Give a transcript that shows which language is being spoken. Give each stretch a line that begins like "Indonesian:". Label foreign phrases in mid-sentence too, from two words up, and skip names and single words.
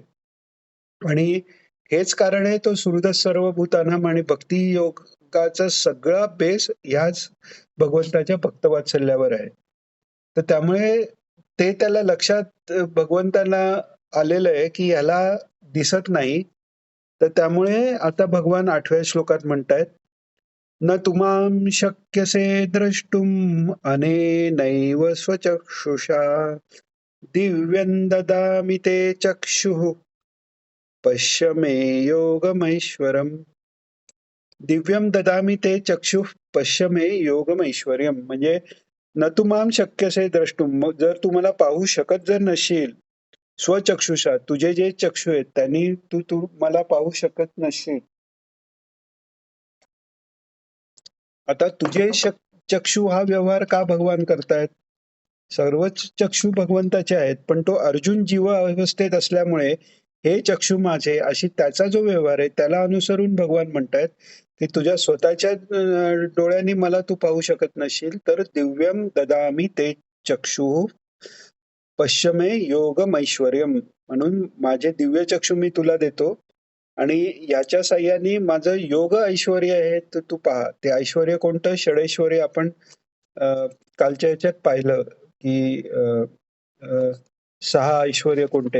Marathi: आणि हेच कारण आहे तो
Sanskrit: सुहृद सर्व भूतानाम
Marathi: आणि भक्ती योगाचा सगळा बेस ह्याच भगवंताच्या भक्तवात्सल्यावर आहे. तर त्यामुळे ते त्याला लक्षात भगवंताला आलेलं आहे, की ह्याला दिसत नाही. तर त्यामुळे आता भगवान 8व्या श्लोकात म्हणतायत,
Sanskrit: "न तुमां शक्यसे द्रष्टुम अनेनैव स्वचक्षुषा दिव्यं ददामि ते चक्षुः पश्य मे योगमैश्वरम्." दिव्यं ददामि ते चक्षुः पश्य मे योगमैश्वर्यम्. म्हणजे न तु मां शक्यसे द्रष्टुम.
Marathi: मग जर तू मला पाहू शकत जर नसशील, स्वचक्षुषा तुझे जे चक्षु आहेत त्यांनी तू तू मला पाहू शकत नसशील. आता तुझे चक्षु हा व्यवहार का भगवान करतायत? सर्वच चक्षु भगवंताचे आहेत, पण तो अर्जुन जीव अवस्थेत असल्यामुळे हे चक्षु माझे अशी त्याचा जो व्यवहार आहे त्याला अनुसरून भगवान म्हणतायत, की तुझ्या स्वतःच्या डोळ्यांनी मला तू पाहू शकत नसशील, तर
Sanskrit: दिव्यम ददामी ते चक्षु पश्चिमे योगमैश्वर्यम
Marathi: म्हणून माझे दिव्य चक्षु मी तुला देतो आणि याच्या साह्याने माझं योग ऐश्वर्य आहे तर तू पहा. ते ऐश्वर्य कोणतं? षडैश्वर्य आपण अ, कालच्या ह्याच्यात पाहिलं, की 6 ऐश्वर्य कोणते?